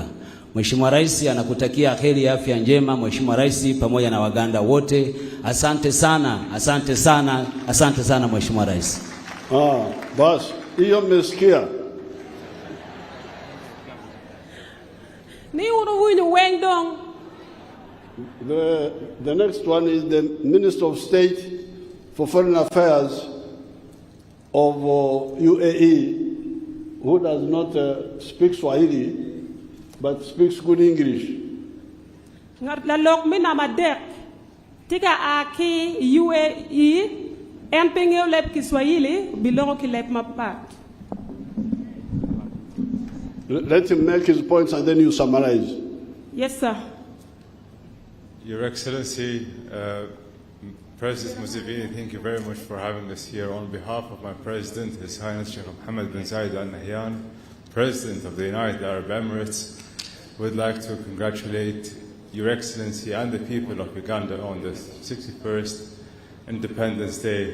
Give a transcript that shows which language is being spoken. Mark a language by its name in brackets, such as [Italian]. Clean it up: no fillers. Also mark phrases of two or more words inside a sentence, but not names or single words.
[Swahili] Mheshimiwa Rais anakutakia heri ya afya njema Mheshimiwa Rais pamoja na Waganda wote. Asante sana, asante sana, asante sana Mheshimiwa Rais. Bas, hiyo mmesikia. [Acoli] Ni unu wendong. [English] The next one is the Minister of State for Foreign Affairs of UAE, who does not speak Swahili but speaks good English. [Acoli] La lok mina madek tika aki UAE en pengeo lep Kiswahili bilongo ki lep mapat. [English] Let him make his points and then you summarize. Yes, sir. Your Excellency, President Museveni, thank you very much for having us here. On behalf of my President, His Highness Sheikh Mohammed bin Zayed Al Nahyan, President of the United Arab Emirates, would like to congratulate Your Excellency and the people of Uganda on the 61st Independence Day.